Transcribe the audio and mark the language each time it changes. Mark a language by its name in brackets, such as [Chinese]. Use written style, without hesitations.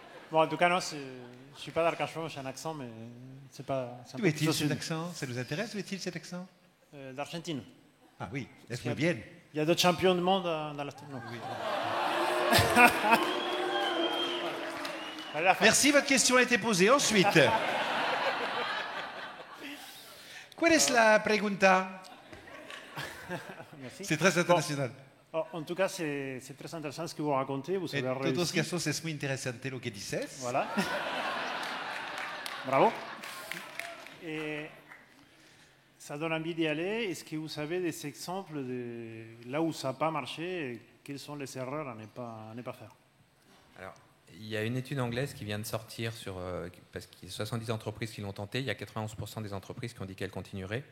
[French] Bon, en tout cas, non, je ne suis pas d'Arcachon, j'ai un accent, mais c'est pas... D'où est-il cet accent? Ça nous intéresse, d'où est-il cet accent? D'Argentine. Ah oui, est-ce qu'il vient? Il y a d'autres champions du monde dans la... Non. Oui. Merci, votre question a été posée. [Spanish] Ensuite, ¿cuál es la pregunta? [French] Merci. C'est très international. Bon, en tout cas, c'est très intéressant ce que vous racontez. Vous avez réussi. [Spanish] En todos casos es muy interesante lo que dices. [French] Voilà. Bravo. Et ça donne envie d'y aller. Est-ce que vous avez des exemples de là où ça n'a pas marché et quelles sont les erreurs à ne pas faire? Alors, il y a une étude anglaise qui vient de sortir parce qu'il y a 70 entreprises qui l'ont tenté. Il y a 91% des entreprises qui ont dit qu'elles continueraient.